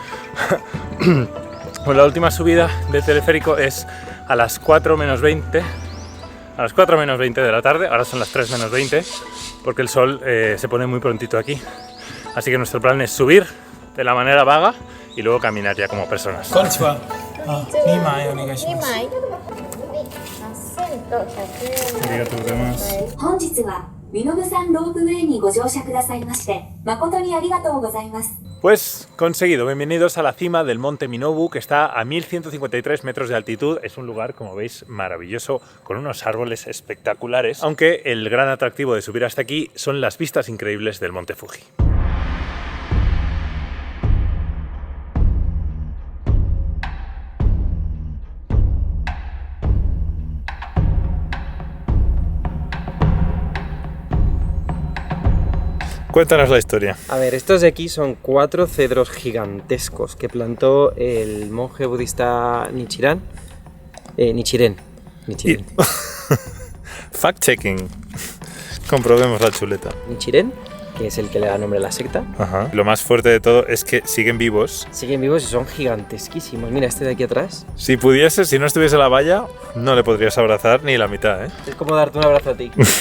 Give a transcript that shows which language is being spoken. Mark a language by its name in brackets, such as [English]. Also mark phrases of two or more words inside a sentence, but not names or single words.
[Spanish] Pues la última subida del teleférico es a las 4 menos 20, a las 4 menos 20 de la tarde, ahora son las 3 menos 20, porque el sol se pone muy prontito aquí. Así que nuestro plan es subir de la manera vaga y luego caminar ya como personas. [Japanese] Konnichiwa. 2枚お願いします。ありがとうございます。本日は身延山ロープウェイにご乗車くださいまして誠にありがとうございます。 [Spanish] Pues conseguido, bienvenidos a la cima del monte Minobu, que está a 1153 metros de altitud. Es un lugar, como veis, maravilloso, con unos árboles espectaculares, aunque el gran atractivo de subir hasta aquí son las vistas increíbles del monte Fuji. Cuéntanos la historia. A ver, estos de aquí son 4 cedros gigantescos que plantó el monje budista Nichiren. Fact-checking. Comprobemos la chuleta. Nichiren, que es el que le da nombre a la secta. Ajá. Lo más fuerte de todo es que siguen vivos. Siguen vivos y son gigantesquísimos. Mira, este de aquí atrás. Si pudiese, si no estuviese la valla, no le podrías abrazar ni la mitad, ¿eh? Es como darte un abrazo a ti.